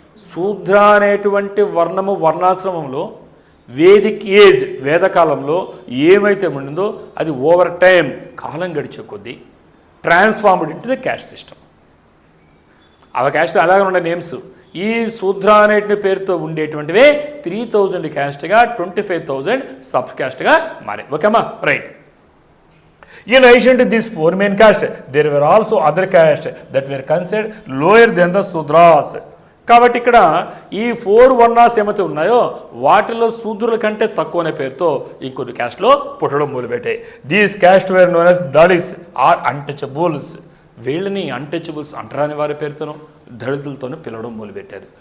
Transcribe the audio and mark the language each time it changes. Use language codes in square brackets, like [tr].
[te] శూద్ర అనేటువంటి వర్ణము వర్ణాశ్రమంలో వేదిక్ ఏజ్ వేదకాలంలో ఏమైతే ఉండిందో అది ఓవర్ టైం కాలం గడిచే కొద్దీ [en] Transformed into the caste system. [te] అవి క్యాస్ట్ అలాగే ఉండే నేమ్స్. ఈ శూద్ర అనేటువంటి పేరుతో ఉండేటువంటివే 3000 క్యాస్ట్గా 25,000 సబ్ క్యాస్ట్గా మారాయి. ఓకేమా? Right. [en] In addition to these 4 main castes, there were also other castes that were considered lower than the Sudras. [te] కాబట్టి ఇక్కడ ఈ 4 వర్ణాస్ ఏమైతే ఉన్నాయో వాటిలో శూద్రుల కంటే తక్కువ అనే పేరుతో ఇంకొన్ని క్యాస్ట్లో పుట్టడం మొదలుపెట్టాయి. [en] These caste were known as Dalits are untouchables. [te] వీళ్ళని అన్టచబుల్స్ అంటరాని వారి పేరుతోనూ దళితులతోనూ పిలవడం మొదలుపెట్టారు.